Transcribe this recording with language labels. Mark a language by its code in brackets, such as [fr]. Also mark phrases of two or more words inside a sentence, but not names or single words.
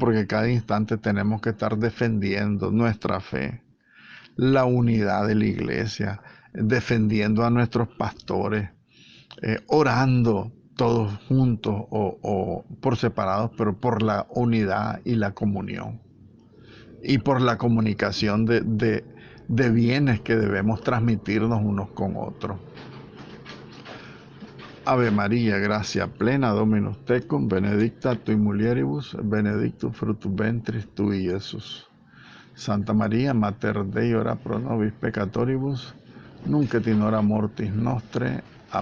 [es] Porque cada instante tenemos que estar defendiendo nuestra fe, la unidad de la iglesia, defendiendo a nuestros pastores, orando todos juntos o por separados, pero por la unidad y la comunión. Y por la comunicación de bienes que debemos transmitirnos unos con otros. [la] Ave María, [es] gracia plena, [la] Dominus tecum, benedicta tui mulieribus, benedictus fructus ventris tui, Iesus. Santa María, Mater Dei, ora pro nobis peccatoribus, nunc et in hora mortis nostre.